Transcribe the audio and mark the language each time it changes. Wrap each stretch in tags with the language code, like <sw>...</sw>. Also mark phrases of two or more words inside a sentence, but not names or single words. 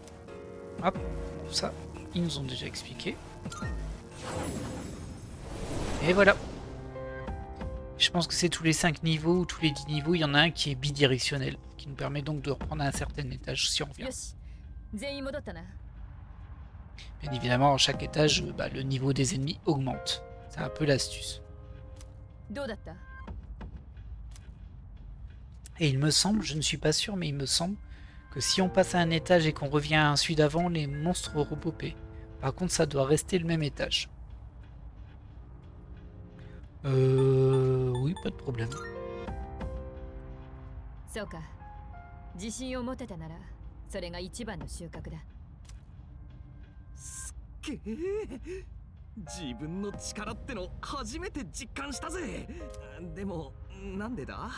<fr>Hop, ça, ils nous ont déjà expliqué. Et voilà. Je pense que c'est tous les 5 niveaux ou tous les 10 niveaux, il y en a un qui est bidirectionnel, qui nous permet donc de reprendre à un certain étage si on revient.</fr> <ja>よし全員戻ったな</ja> <fr>Bien évidemment, à chaque étage, le niveau des ennemis augmente. C'est un peu l'astuce.</fr> <ja>どうだった</ja> <fr>Et il me semble, je ne suis pas sûr, mais il me semble que si on passe à un étage et qu'on revient à un celui d'avant, les monstres repopés. Par contre, ça doit rester le même étage. Oui, pas de problème.</fr> <ja>そうか自信を持てたならそれが一番の収穫だすっげえ自分の力っての初めて実感したぜ。でもなんでだ？</ja>